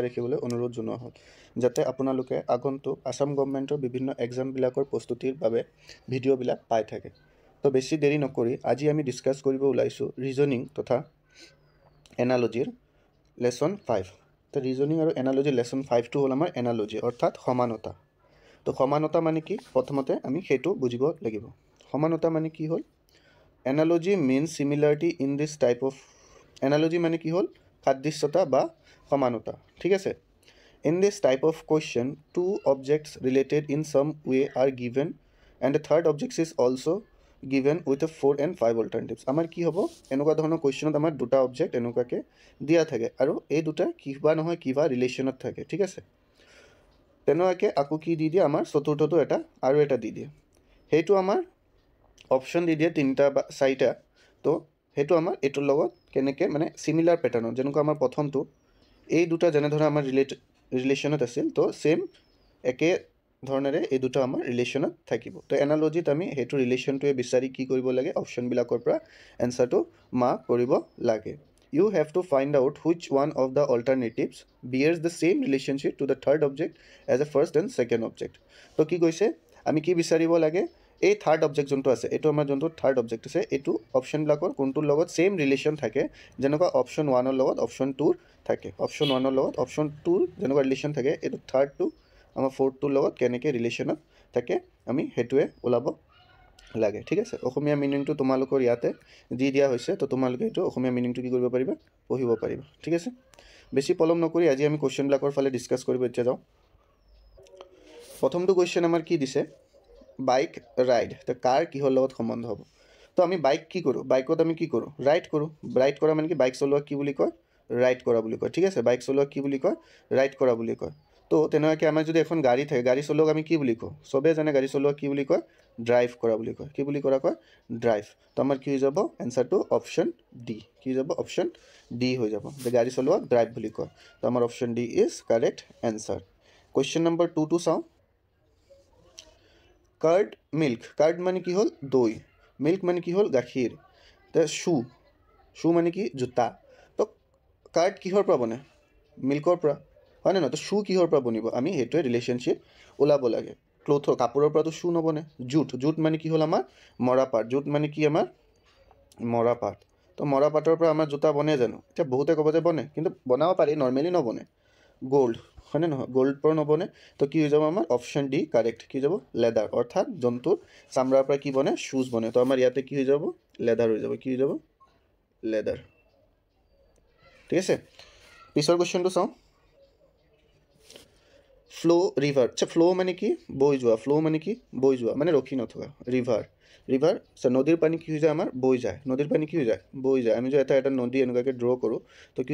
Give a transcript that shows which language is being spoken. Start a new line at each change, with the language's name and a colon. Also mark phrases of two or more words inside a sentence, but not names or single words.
Assamese: ৰাখিবলৈ অনুৰোধ জনোৱা হ'ল যাতে আপোনালোকে আগন্তুক আসাম গভৰ্ণমেণ্টৰ বিভিন্ন এক্সামবিলাকৰ প্ৰস্তুতিৰ বাবে ভিডিঅ'বিলাক পাই থাকে তো বেছি দেৰি নকৰি আজি আমি ডিসকাস কৰিব ওলাইছোঁ ৰিজনিং তথা এনালজিৰ লেসন 5 তো ৰিজনিং আৰু এনালজি লেসন 5 টো হ'ল আমাৰ এনালজি অৰ্থাৎ সমানতা তো সমানতা মানে কি প্ৰথমতে আমি হেতু বুজিব লাগিব সমানতা মানে কি হল
English: analogy means similarity in this type of analogy
Assamese: মানে কি হল সাদৃশ্যতা বা সমানতা ঠিক আছে
English: in this type of question two objects related in some way are given and the third object is also given with a 4 and 5 alternatives
Assamese: আমাৰ কি হ'ব এনেকুৱা ধৰণৰ কোৱেশ্চনত আমাৰ দুটা অবজেক্ট এনেকুৱাকে দিয়া থাকে আৰু এই দুটা কিবা নহয় কিবা ৰিলেচনত থাকে ঠিক আছে তেনেকুৱাকে আকো কি দি দিয়ে আমাৰ চতুৰ্থটো এটা আৰু এটা দি দিয়ে হেতু আমাৰ অপশন দি দিয়ে তিনটা বা চাৰিটা তো হেতু আমাৰ এটোৰ লগত কেনেকে মানে
English: similar pattern
Assamese: যেনেকৈ আমাৰ প্ৰথমটো এই দুটা যেনে ধৰা আমাৰ ৰিলেচনত আছিল তো সেম একে ধৰণেৰে এই দুটা আমাৰ ৰিলেচনত থাকিব তো এনালজিত আমি হেতু ৰিলেচনটোৱে বিচাৰি কি কৰিব লাগে অপশন বিলাকৰ পৰা এনসাৰটো মাৰ্ক কৰিব লাগে
English: you have to find out which one of the alternatives bears the same relationship to the third object as a first and second object
Assamese: তো কি কৈছে আমি কি বিচাৰিব লাগে এই
English: third object
Assamese: যোনটো আছে এটো আমাৰ যোনটো
English: third object
Assamese: আছে এটো অপশন ব্লকৰ কোনটোৰ লগত
English: same relation
Assamese: থাকে যেনেকুৱা অপশন 1 ৰ লগত অপশন 2 থাকে অপশন 1 ৰ লগত অপশন 2 যেনেকুৱা ৰিলেচন থাকে এটো থাৰ্ড টু আমাৰ ফোৰ্থ টুৰ লগত কেনেকে ৰিলেচনত থাকে আমি হেতুৱে ওলাব লাগে ঠিক আছে অসমীয়া মিনিংটো তোমালোকৰ ইয়াতে দি দিয়া হৈছে তো তোমালোকে এটো অসমীয়া মিনিংটো কি কৰিব পাৰিবা পঢ়িব পাৰিবা ঠিক আছে বেছি পলম নকৰি আজি আমি কোৱেশ্চন ব্লকৰ ফালে ডিসকাস কৰিব এতিয়া যাও প্ৰথমটো কোৱেশ্চন আমাৰ কি দিছে
English: bike ride
Assamese: তো কার কিহৰ লগত সম্বন্ধ হ'ব তো আমি বাইক কি কৰো বাইকত আমি কি কৰো রাইড কৰা মানে কি বাইক চলোৱা কি বুলি কয় রাইড কৰা বুলি কয় ঠিক আছে বাইক চলোৱা কি বুলি কয় রাইড কৰা বুলি কয় তো তেনেকৈ আমাৰ যদি এখন গাড়ী থাকে গাড়ী চলোৱাক আমি কি বুলি কওঁ সবে জানে গাড়ী চলোৱা কি বুলি কয় ড্ৰাইভ কৰা বুলি কয় কি বুলি কৰা কয় ড্ৰাইভ তো আমাৰ কি হৈ যাব এনসাৰটো
English: option D
Assamese: কি যাব
English: option D
Assamese: হৈ যাব যে গাড়ী চলোৱাক ড্ৰাইভ বুলি কয় তো আমাৰ
English: option D is correct answer question number 2 two
Assamese: চাও
English: curd milk
Assamese: কার্ড মানে কি হল দই মিল্ক মানে কি হল গাখীৰ তে শু মানে কি জোতা তো কার্ড কিহৰ পৰা বনে মিল্কৰ পৰা হয় না তো শু কিহৰ পৰা বনিব আমি হেতুৱে ৰিলেশনশিপ ওলাব লাগে ক্লথৰ কাপোৰৰ পৰা তো শু নবনে জুট মানে কি হল আমাৰ মৰা পাট জুট মানে কি আমাৰ মৰা পাট তো মৰা পাটৰ পৰা আমাৰ জোতা বনে জানো এটা বহুতে ক'ব যে বনে কিন্তু বনাব পাৰি নরমালি নবনে গোল্ড হয় না গোল্ড পৰা নবনে তো কি হৈ যাব আমাৰ
English: option D correct
Assamese: কি যাব লেদার অর্থাৎ জন্তুৰ চামৰাৰ পৰা কি বনে শুজ বনে তো আমাৰ ইয়াতে কি হৈ যাব লেদার হৈ যাব কি হৈ যাব লেদার ঠিক আছে পিছৰ কোৱেশ্চনটো চাও
English: flow river
Assamese: আচ্ছা ফ্লো মানে কি বৈ যোৱা ফ্লো মানে কি বৈ যোৱা মানে ৰখি নথকা ৰিভাৰ নদীৰ পানী কি হৈ যায় আমাৰ বৈ যায় নদীৰ পানী কি হৈ যায় বৈ যায় আমি যে এটা নদী এনেকুৱাকে ড্ৰ কৰো তো কি